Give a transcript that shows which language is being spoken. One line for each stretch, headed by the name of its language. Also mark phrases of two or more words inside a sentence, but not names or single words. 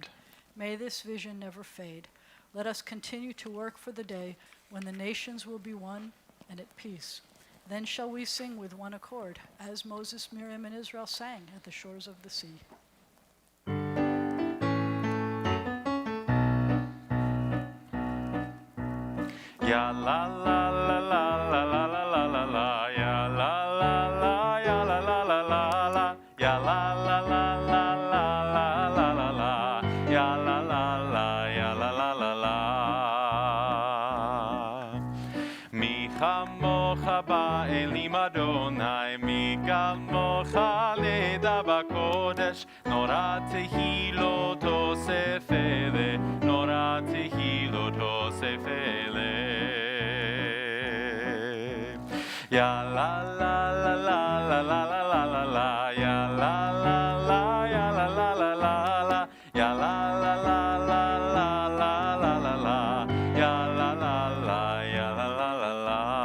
English: May this vision never fade. Let us continue to work for the day when the nations will be one and at peace. Then shall we sing with one accord, as Moses, Miriam, and Israel sang at the shores of the sea. Ya la la la la la la la la la la, ya la la la, ya la la la la la, ya la la la la la la la la la, ya la la la, ya la la la la.
Hebrew: מי כמכה באלים יהוה, מי כמכה נאדר בקדש, נורא תהלת עשה פלא, נורא תהלת עשה פלא. Ya la la la la la la la la la la, ya la la la, ya la la la la la, ya la la la la la la la la la, ya la la la, ya la la la la.